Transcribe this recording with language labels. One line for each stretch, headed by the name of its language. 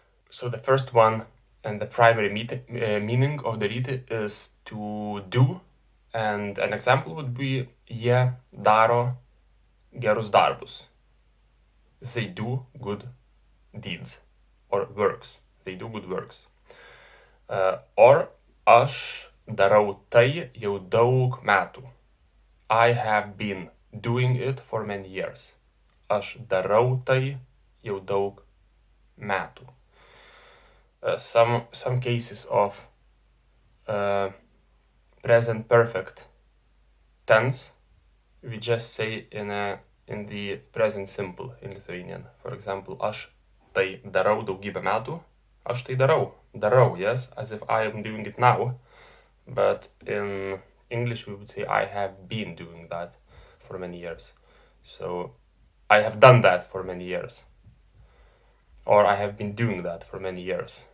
English: So the first one and the primary meaning of daryti is to do, and an example would be
Lithuanian: jie daro gerus darbus.
English: They do good deeds or works. They do good works.
Lithuanian: Or aš darau tai jau daug metų.
English: I have been doing it for many years.
Lithuanian: Aš darau tai jau daug metų.
English: Some cases of present perfect tense we just say in the present simple in Lithuanian. For example,
Lithuanian: aš tai darau daugybę metų. Aš tai darau,
English: yes, as if I am doing it now. But in English we would say I have been doing that for many years. So I have done that for many years. Or I have been doing that for many years.